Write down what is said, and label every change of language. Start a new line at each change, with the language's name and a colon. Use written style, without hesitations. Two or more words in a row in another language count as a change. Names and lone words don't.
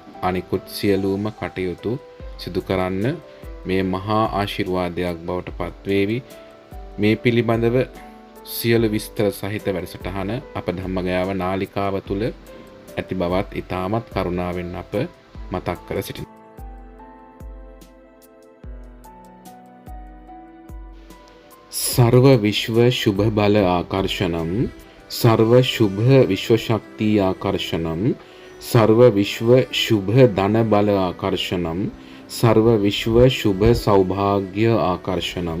Sinhala: අනිකුත් සියලුම කටයුතු සිදු කරන්න. මේ මහා ආශිර්වාදයක් බවට පත්වේවි. මේ පිළිබඳව සියලු විස්තර සහිත වැඩසටහන අප ධම්මගයාව නාලිකාව තුල ඇති බවත් ඉතාමත් කරුණාවෙන් අප මතක් කර සිටිනවා.
Sanskrit: सर्व विश्व शुभ बल आकर्षणम, सर्व शुभ विश्व शक्ति आकर्षणम, सर्व विश्व शुभ धन बल आकर्षणम, सर्व विश्व शुभ सौभाग्य आकर्षणम.